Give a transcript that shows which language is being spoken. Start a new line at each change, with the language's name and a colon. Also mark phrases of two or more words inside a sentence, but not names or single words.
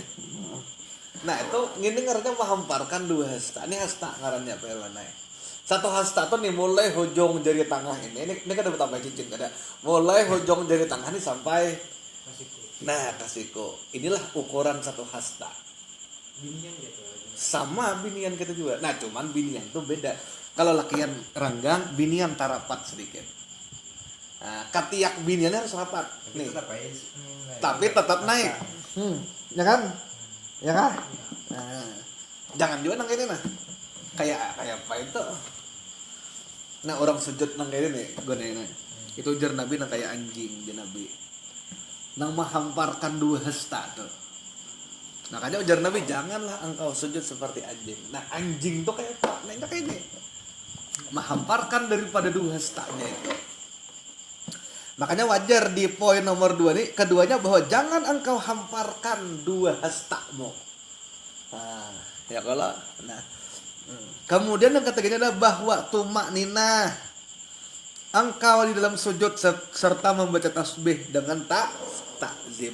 Banjar: Nah, itu ini ngarannya menghamparkan dua hasta. Ini hasta ngarannya apa ya? Satu hasta tuh nih mulai hujung jari tengah ini kan ada bertambah cincin, ada mulai hujung jari tengah ini sampai kasiko.
Indonesian: Inilah ukuran satu hasta.
Banjar: Binian gitu. Sama binian kita juga. Nah, cuman binian tuh beda. Kalau lakian renggang, binian tarapat sedikit. Nah, katiak biniannya harus rapat.
Indonesian: Nih. Tapi tetap naik. Ya kan? Ya kan?
Banjar: Nah, jangan juga nang ini nah.
Indonesian: Kayak apa itu?
Banjar: Nah, orang sujud nang kayak ini gue nanya. Itu ujar Nabi nang kayak anjing dia Nabi. Nang menghamparkan dua hasta tuh.
Indonesian: Nah, makanya ujar Nabi, janganlah engkau sujud seperti anjing. Nah, anjing tuh kayak apa? Nah, itu kayak ini. Menghamparkan daripada dua hastanya itu. Makanya wajar di poin nomor 2 nih, keduanya bahwa jangan engkau hamparkan dua hastamu. Nah, ya kalau kemudian yang ketiganya adalah bahwa tumak ninah, engkau di dalam sujud serta membaca tasbih dengan takzim.